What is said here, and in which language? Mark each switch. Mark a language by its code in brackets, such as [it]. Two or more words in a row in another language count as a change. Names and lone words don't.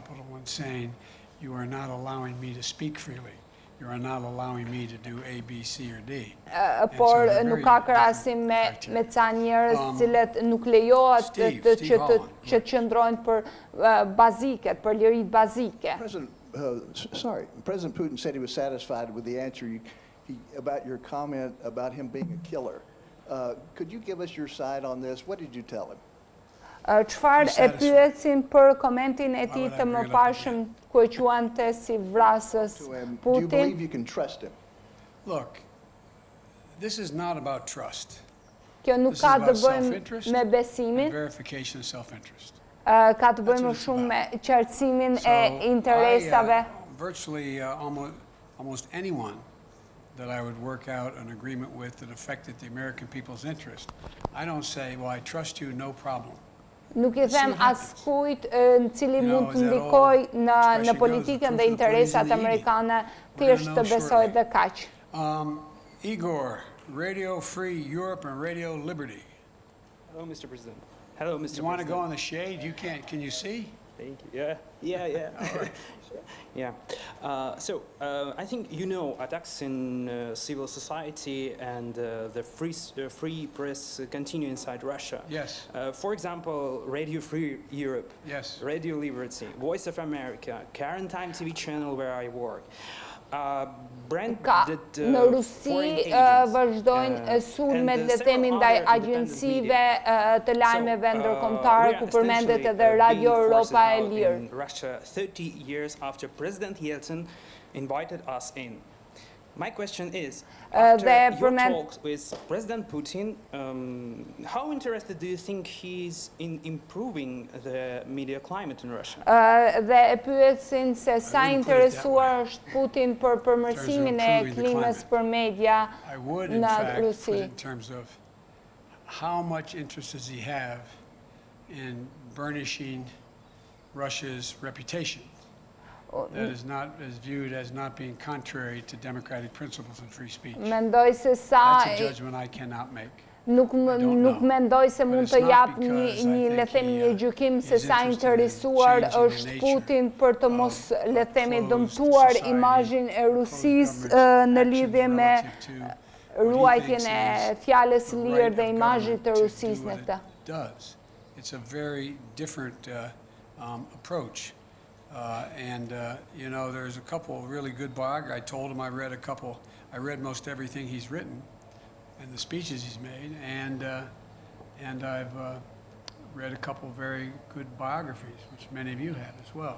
[sq] Por nuk ka krahasim me ca njerëz të cilët nuk lejohet që të qëndrojnë për baziket, për liritë bazike. [en] President Putin said he was satisfied with the answer about your comment about him being a killer. Could you give us your side on this? What did you tell him? [sq] Çfarë e pyetsin për komentin e tij të mëparshëm ku e quante si vrasës Putin? [en] Do you believe you can trust him? Look, this is not about trust. [sq] Kjo nuk ka të bëjë me besimin. [en] Verification of self-interest. [sq] Ka të bëjë më shumë me qartësimin e interesave. [en] Virtually almost anyone that I would work out an agreement with that affected the American people's interest, I don't say, well, I trust you, no problem. [sq] Nuk I them askujt në cili mund të ndikoj në politikën dhe interesat amerikane, thjesht të besoj dhe kaq. [en] Igor, Radio Free Europe and Radio Liberty. Hello, Mr. President. Hello, Mr. President. You want to go in the shade? You can't. Can you see? Thank you. Yeah. All right. Yeah. So I think you know attacks in civil society and the free press continue inside Russia. Yes. For example, Radio Free Europe. Yes. Radio Liberty, Voice of America, Current Time TV channel where I work. [sq] Në Rusi vazhdojnë sulmet le themi ndaj agjensive të lajmeve ndërkombëtare ku përmendet edhe Radio Europa e Lirë. [en] Russia 30 years after President Yeltsin invited us in. My question is, after your talks with President Putin, how interested do you think he is in improving the media climate in Russia? [sq] Dhe e pyetsin se sa interesuar është Putin për përmirësimin e klimës për media në Rusi. [en] In terms of how much interest does he have in burnishing Russia's reputation? That is viewed as not being contrary to democratic principles and free speech. [sq] Mendoj se sa [en] That's a judgment I cannot make. [sq] Nuk mendoj se mund të jap një le themi një gjykim se sa interesuar është Putin për të mos le themi dëmtuar imazhin e Rusisë në lidhje me ruajtjen e fjalës lirë dhe imazhit të Rusisë në këtë. [en] It's a very different approach. You know, there's a couple of really good biographies. I told him I read most everything he's written and the speeches he's made, and I've read a couple of very good biographies, which many of you have as well.